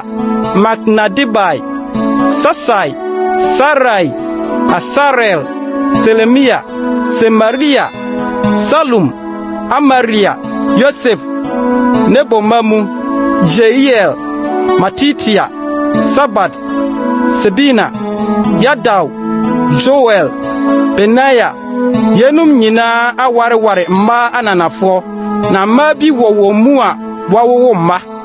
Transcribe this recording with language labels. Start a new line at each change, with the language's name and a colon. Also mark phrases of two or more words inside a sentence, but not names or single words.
Akan: Magnadibai, Sasai, Sarai, Asarel, Selemia, Semaria, Salum, Amaria, Yosef, Nebomamu, Jeiel, Matitia, Sabat, Sebina, Yadau, Joel, Benaya, Yenum nyina aware mma ananafo, na mma bi wo mu a wawo mma.